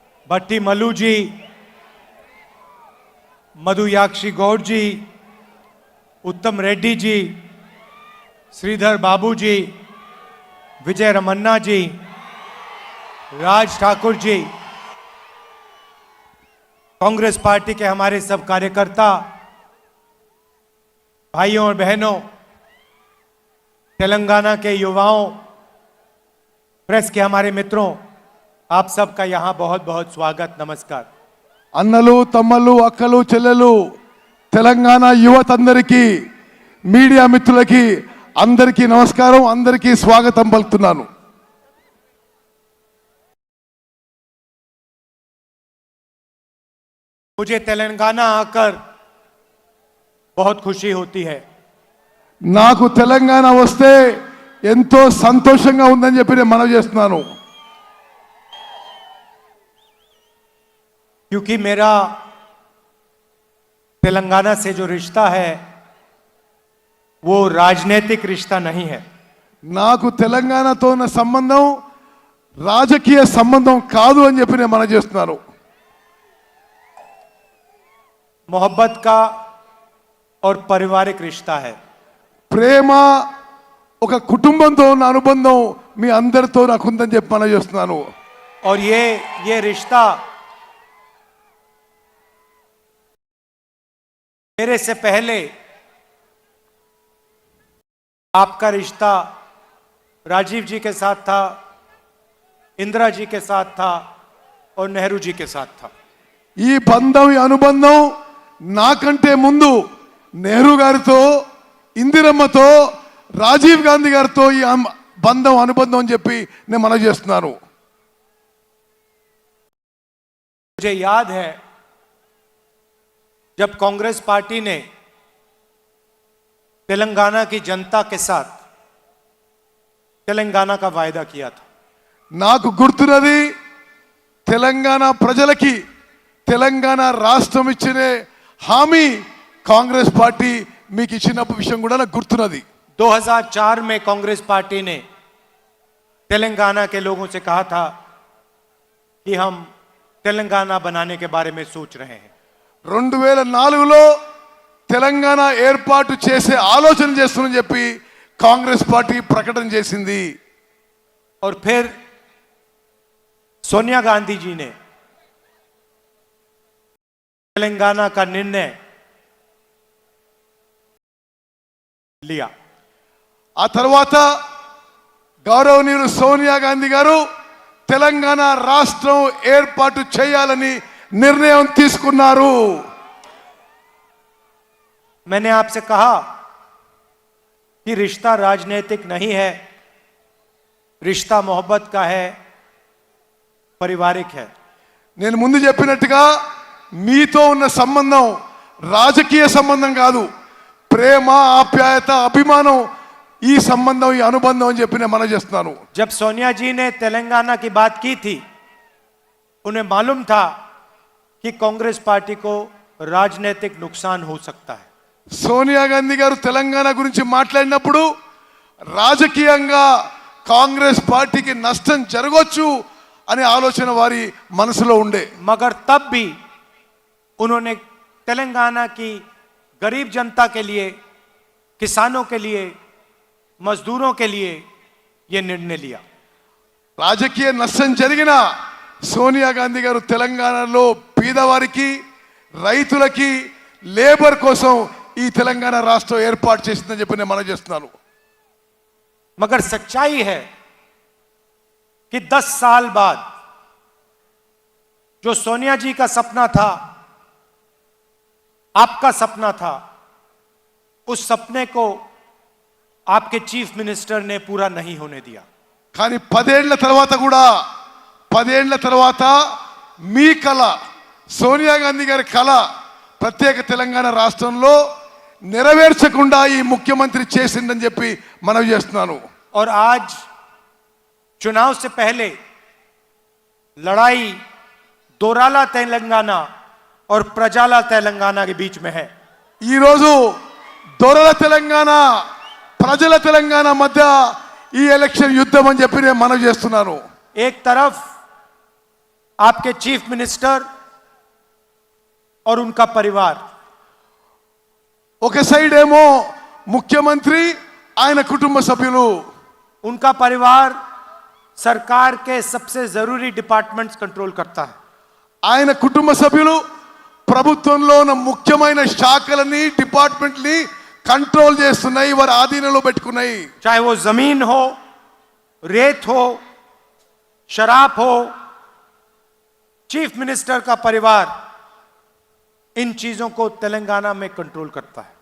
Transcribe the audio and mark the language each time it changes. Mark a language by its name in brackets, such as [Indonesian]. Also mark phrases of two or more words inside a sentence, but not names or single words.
[Hindi] भट्टी मल्लू जी, मधुयाक्षी गौड़ जी, उत्तम रेड्डी जी, श्रीधर बाबू जी, विजय रमन्ना जी, राज ठाकुर जी, कांग्रेस पार्टी के हमारे सब कार्यकर्ता, भाइयों और बहनों, तेलंगाना के युवाओं, प्रेस के हमारे मित्रों, आप सबका यहां बहुत बहुत स्वागत, नमस्कार। [Telugu] అన్నలు తమ్మలు అక్కలు చెల్లెలు తెలంగాణ యువతందరికీ మీడియా మిత్రులకి అందరికీ నమస్కారం, అందరికీ స్వాగతం పలుకుతున్నాను। [Hindi] मुझे तेलंगाना आकर बहुत खुशी होती है। [Telugu] నాకు తెలంగాణ వస్తే ఎంతో సంతోషంగా ఉందని చెప్పి నేను మనవి చేస్తున్నాను। [Hindi] क्योंकि मेरा तेलंगाना से जो रिश्ता है वो राजनीतिक रिश्ता नहीं है। [Telugu] నాకు తెలంగాణతో ఉన్న సంబంధం రాజకీయ సంబంధం కాదు అని చెప్పి నేను మనవి చేస్తున్నాను। [Hindi] मोहब्बत का और पारिवारिक रिश्ता है। [Telugu] ప్రేమ ఒక కుటుంబంతో ఉన్న అనుబంధం మీ అందరితో నాకు ఉందని చెప్పి మనవి చేస్తున్నాను। [Hindi] और ये रिश्ता मेरे से पहले आपका रिश्ता राजीव जी के साथ था, इंदिरा जी के साथ था और नेहरू जी के साथ था। [Telugu] ఈ బంధం ఈ అనుబంధం నాకంటే ముందు నెహ్రూ గారితో, ఇందిరమ్మతో, రాజీవ్ గాంధీ గారితో ఈ బంధం అనుబంధం అని చెప్పి నేను మనవి చేస్తున్నాను। [Hindi] मुझे याद है जब कांग्रेस पार्टी ने तेलंगाना की जनता के साथ तेलंगाना का वायदा किया था। [Telugu] నాకు గుర్తున్నది తెలంగాణ ప్రజలకి తెలంగాణ రాష్ట్రం ఇచ్చిన హామీ కాంగ్రెస్ పార్టీ మీకు ఇచ్చిన విషయం కూడా నాకు గుర్తున్నది। [Hindi] 2004 में कांग्रेस पार्टी ने तेलंगाना के लोगों से कहा था कि हम तेलंगाना बनाने के बारे में सोच रहे हैं। [Telugu] 2004లో తెలంగాణ ఏర్పాటు చేసే ఆలోచన చేస్తుందని చెప్పి కాంగ్రెస్ పార్టీ ప్రకటన చేసింది। [Hindi] और फिर सोनिया गांधी जी ने तेलंगाना का निर्णय लिया। [Telugu] ఆ తర్వాత గౌరవనీయులు సోనియా గాంధీ గారు తెలంగాణ రాష్ట్రం ఏర్పాటు చేయాలని నిర్ణయం తీసుకున్నారు। [Hindi] मैंने आपसे कहा कि रिश्ता राजनीतिक नहीं है, रिश्ता मोहब्बत का है, पारिवारिक है। [Telugu] నేను ముందు చెప్పినట్టుగా మీతో ఉన్న సంబంధం రాజకీయ సంబంధం కాదు, ప్రేమ, ఆప్యాయత, అభిమానం, ఈ సంబంధం, ఈ అనుబంధం అని చెప్పి నేను మనవి చేస్తున్నాను। [Hindi] जब सोनिया जी ने तेलंगाना की बात की थी, उन्हें मालूम था कि कांग्रेस पार्टी को राजनीतिक नुकसान हो सकता है। [Telugu] సోనియా గాంధీ గారు తెలంగాణ గురించి మాట్లాడినప్పుడు రాజకీయంగా కాంగ్రెస్ పార్టీకి నష్టం జరగొచ్చు అనే ఆలోచన వారి మనసులో ఉండే। [Hindi] मगर तब भी उन्होंने तेलंगाना की गरीब जनता के लिए, किसानों के लिए, मजदूरों के लिए यह निर्णय लिया। [Telugu] రాజకీయ నష్టం జరిగినా సోనియా గాంధీ గారు తెలంగాణలో పేదవారికి, రైతులకి, లేబర్ కోసం ఈ తెలంగాణ రాష్ట్రం ఏర్పాటు చేసిందని చెప్పి నేను మనవి చేస్తున్నాను। [Hindi] मगर सच्चाई है कि 10 साल बाद जो सोनिया जी का सपना था, आपका सपना था, उस सपने को आपके [English] chief minister [Hindi] ने पूरा नहीं होने दिया। [Telugu] కానీ 10 ఏళ్ల తర్వాత కూడా 10 ఏళ్ల తర్వాత మీ కళ, సోనియా గాంధీ గారి కళ ప్రత్యేక తెలంగాణ రాష్ట్రంలో నెరవేర్చకుండా ఈ ముఖ్యమంత్రి చేసిందని చెప్పి మనవి చేస్తున్నాను। [Hindi] और आज चुनाव से पहले लड़ाई दोराला तेलंगाना और प्रजाला तेलंगाना के बीच में है। [Telugu] ఈ రోజు దొరల తెలంగాణ, ప్రజల తెలంగాణ మధ్య ఈ ఎలక్షన్ యుద్ధం అని చెప్పి నేను మనవి చేస్తున్నాను। [Hindi] एक तरफ आपके [English] chief minister [Hindi] और उनका परिवार, [Telugu] ఒక సైడ్ ఏమో ముఖ్యమంత్రి ఆయన కుటుంబ సభ్యులు, [Hindi] उनका परिवार सरकार के सबसे जरूरी [English] departments control [Hindi] करता है। [Telugu] ఆయన కుటుంబ సభ్యులు ప్రభుత్వంలో ఉన్న ముఖ్యమైన శాఖలని డిపార్ట్మెంట్ని కంట్రోల్ చేస్తున్నాయి, వారి ఆధీనంలో పెట్టుకున్నాయి. [Hindi] चाहे वो जमीन हो, रेत हो, शराब हो, [English] chief minister [Hindi] का परिवार इन चीजों को तेलंगाना में कंट्रोल करता है।